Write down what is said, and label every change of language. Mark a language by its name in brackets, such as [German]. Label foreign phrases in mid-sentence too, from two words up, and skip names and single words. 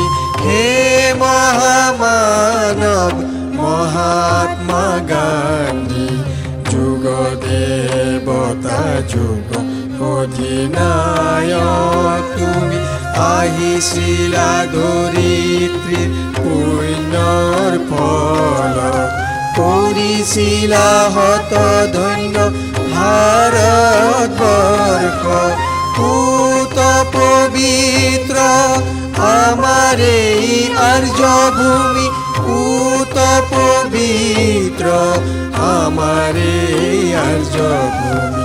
[Bangla] হে মহামানব মহাত্মা গান্ধী, যুগ দেবতা যুগ অধিনায়ক তুমি। [Assamese] আহিছিলা ধৰিত্ৰীৰ পুণ্যৰ ফল, কৰিছিলা হত ধন্য ভাৰতবৰ্ষ। পুত পবিত্ৰ আমাৰ এই আৰ্য ভূমি, পুত পবিত্ৰ আমাৰ এই আৰ্য ভূমি।